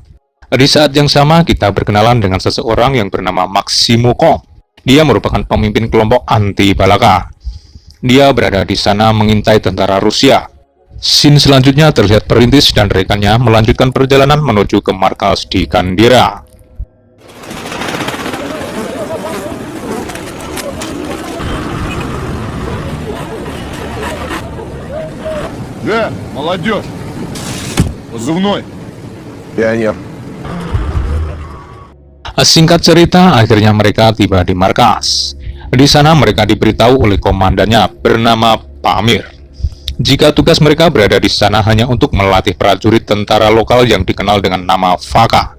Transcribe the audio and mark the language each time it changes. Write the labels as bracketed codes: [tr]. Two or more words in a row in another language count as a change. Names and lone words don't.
[id] Di saat yang sama kita berkenalan dengan seseorang yang bernama Maximo Kong. Dia merupakan pemimpin kelompok anti Balaka. Dia berada di sana mengintai tentara Rusia. Scene selanjutnya terlihat Perintis dan rekannya melanjutkan perjalanan menuju ke markas di Kandira. [ru] Да, молодежь. Позывной. Пионер. [id] Singkat cerita, akhirnya mereka tiba di markas. Di sana mereka diberitahu oleh komandannya bernama Pak Amir. Jika tugas mereka berada di sana hanya untuk melatih prajurit tentara lokal yang dikenal dengan nama FAKA.